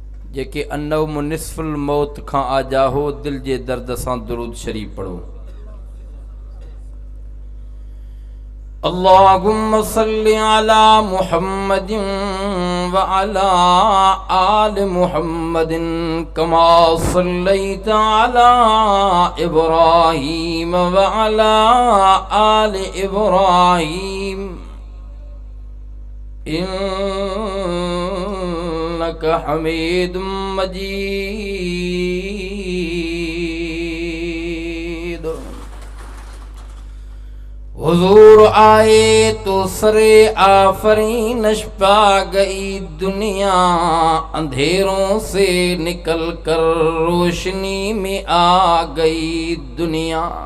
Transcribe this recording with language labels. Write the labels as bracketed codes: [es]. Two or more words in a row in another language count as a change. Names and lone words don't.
[sd] जेके अन्नव निस्फुल मौत खां आजाहो दिल जे दर्द सां दुरूद शरीफ पढ़ो। [ar] اللهم صل على محمد وعلى آل محمد كما صليت على إبراهيم وعلى آل إبراهيم إنك حميد مجيد. [ur] حضور آئے تو سر آفرینش پا گئی دنیا، اندھیروں سے نکل کر روشنی میں آ گئی دنیا.